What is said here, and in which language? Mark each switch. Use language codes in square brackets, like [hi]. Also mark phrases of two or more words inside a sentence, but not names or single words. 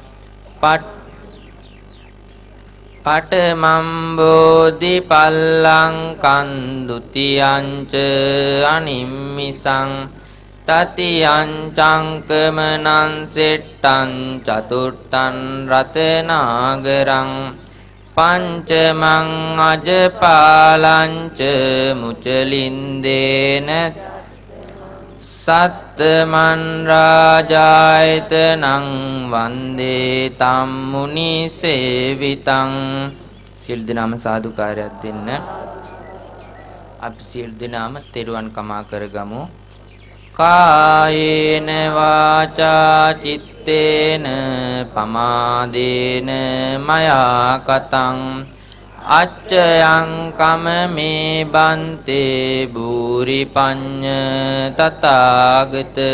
[pi] පඨමං බෝධි පල්ලංකං ဒ ුතියංච අනිම්මිසං තතියං චංකමනං සෙට්ටං චතුර්ථං රතනාගරං පංචමං අජපාලංච මුචලින්දේන සත්තමන් රාජායතනං වන්දේ තම් මුනි සේවිතං. [si] සිල් දනාම සාදුකාරයක් දෙන්න. අපි සිල් දනාම තෙරුවන් කමා කරගමු. [pi] කායේන වාචා චිත්තේන පමාදේන මයා කතං අච්චයං කම මේ බන්තේ භූරි පඤ්ඤ තථාගත.